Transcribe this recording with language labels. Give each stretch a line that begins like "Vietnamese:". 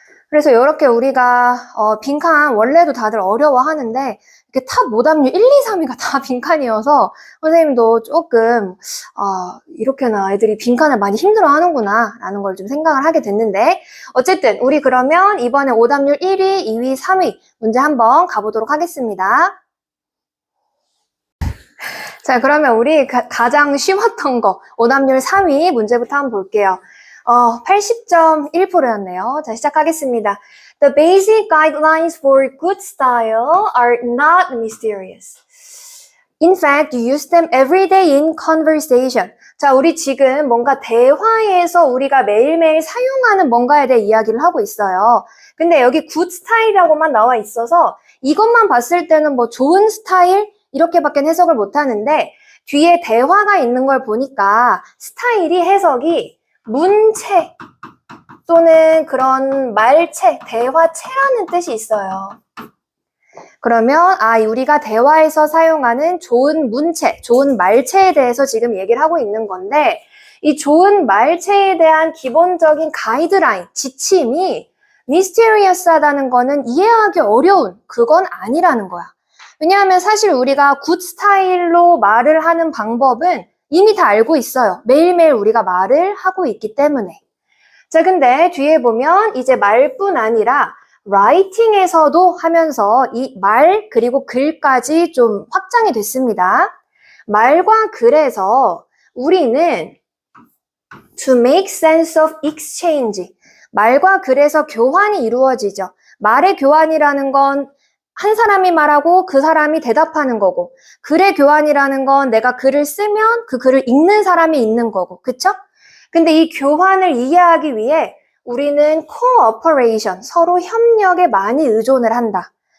Korean: 그래서 이렇게 우리가 빈칸 원래도 다들 어려워하는데 이렇게 탑 오답률 1, 2, 3위가 다 빈칸이어서 선생님도 조금 이렇게나 애들이 빈칸을 많이 힘들어하는구나 라는 걸 좀 생각을 하게 됐는데 어쨌든 우리 그러면 이번에 오답률 1위, 2위, 3위 문제 한번 가보도록 하겠습니다. 자, 그러면 우리 가장 쉬웠던 거 오답률 3위 문제부터 한번 볼게요. 80.1%였네요. 자, 시작하겠습니다.
English: The basic guidelines for good style are not mysterious. In fact, you use them every day in conversation.
Korean: 자, 우리 지금 뭔가 대화에서 우리가 매일매일 사용하는 뭔가에 대해 이야기를 하고 있어요. 근데 여기 good style이라고만 나와 있어서 이것만 봤을 때는 뭐 좋은 스타일? 이렇게밖에 해석을 못 하는데 뒤에 대화가 있는 걸 보니까 스타일이 해석이 문체 또는 그런 말체, 대화체라는 뜻이 있어요. 그러면 우리가 대화에서 사용하는 좋은 문체, 좋은 말체에 대해서 지금 얘기를 하고 있는 건데 이 좋은 말체에 대한 기본적인 가이드라인, 지침이 미스테리어스하다는 거는 이해하기 어려운 그건 아니라는 거야. 왜냐하면 사실 우리가 굿 스타일로 말을 하는 방법은 이미 다 알고 있어요. 매일매일 우리가 말을 하고 있기 때문에. 자, 근데 뒤에 보면 이제 말뿐 아니라 라이팅에서도 하면서 이 말 그리고 글까지 좀 확장이 됐습니다. 말과 글에서 우리는
English: to make sense of exchange.
Korean: 말과 글에서 교환이 이루어지죠. 말의 교환이라는 건 한 사람이 말하고 그 사람이 대답하는 거고 글의 교환이라는 건 내가 글을 쓰면 그 글을 읽는 사람이 읽는 거고 그쵸? 근데 이 교환을 이해하기 위해 우리는 cooperation, 서로 협력에 많이 의존을 한다.